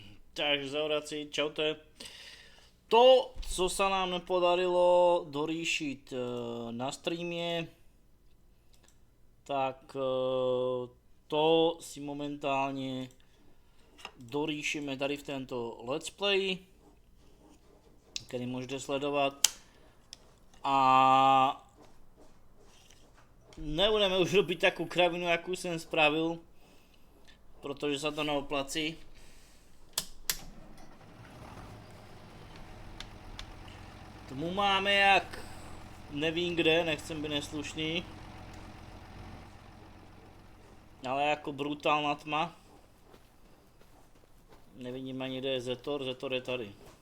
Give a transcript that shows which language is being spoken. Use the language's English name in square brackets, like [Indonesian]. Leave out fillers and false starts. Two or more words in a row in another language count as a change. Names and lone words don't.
[Slovak] Takže zavrací, čaute. To, co sa nám nepodarilo doriešiť na streame, tak to si momentálne dorýšime tady v tento [English] let's play, [Slovak] který môžete sledovať. A nebudeme už robiť takú kravinu, jakú som spravil, protože sa to neoplací. [Czech] Tmu máme jak nevím kde, nechcem být neslušný. [Slovak] Ale jako brutálna tma. [Czech] Nevidím ani kde je Zetor, Zetor je tady.